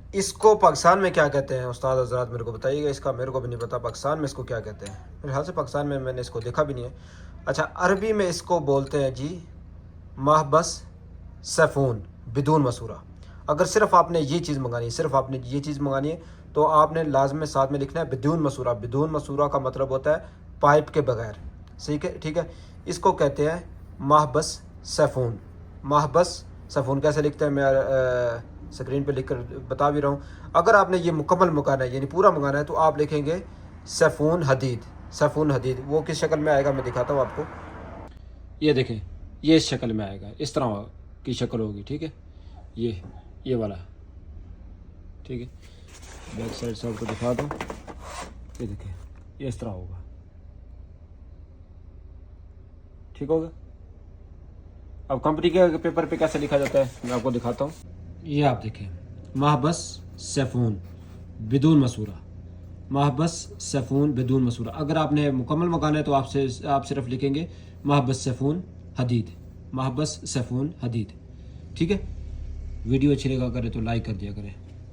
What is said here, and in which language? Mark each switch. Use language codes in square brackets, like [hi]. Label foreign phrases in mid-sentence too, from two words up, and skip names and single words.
[ur] اس کو پاکستان میں کیا کہتے ہیں استاد حضرات میرے کو بتائیے گا، اس کا میرے کو بھی نہیں پتا پاکستان میں اس کو کیا کہتے ہیں، میرے خیال سے پاکستان میں نے اس کو دیکھا بھی نہیں ہے۔ اچھا عربی میں اس کو بولتے ہیں جی [ar] محبس سیفون بدون مسورہ۔ [ur] اگر صرف آپ نے یہ چیز منگانی ہے، صرف آپ نے یہ چیز منگانی ہے تو آپ نے لازم ساتھ میں لکھنا ہے [ar] بدون مسورہ۔ بدون مسورہ [ur] کا مطلب ہوتا ہے پائپ کے بغیر، ٹھیک ہے۔ اس کو کہتے ہیں [ar] محبس سیفون۔ محبس سیفون [ur] کیسے لکھتے ہیں میں اسکرین پہ لکھ کر بتا بھی رہا ہوں۔ اگر آپ نے یہ مکمل منگانا ہے یعنی پورا منگانا ہے تو آپ لکھیں گے [ar] سیفون حدید۔ سیفون حدید [ur] وہ کس شکل میں آئے گا میں دکھاتا ہوں آپ کو، یہ دیکھیں یہ اس شکل میں آئے گا، اس طرح کی شکل ہوگی، ٹھیک ہے، یہ والا، ٹھیک ہے۔ [en] back side [ur] سے آپ کو دکھا دوں، یہ دیکھیں یہ اس طرح ہوگا، ٹھیک ہوگا۔ اب کمپنی کے پیپر پہ کیسے لکھا جاتا ہے میں آپ کو دکھاتا ہوں۔ یہ آپ دیکھیں [ar] محبس سیفون بدون مسورہ، محبس سیفون بدون مسورہ۔ [ur] اگر آپ نے مکمل منگانا ہے تو آپ صرف لکھیں گے [ar] محبس سیفون حدید، محبس سیفون حدید، [ur] ٹھیک ہے۔ ویڈیو اچھی لگا کرے تو لائک کر دیا کریں۔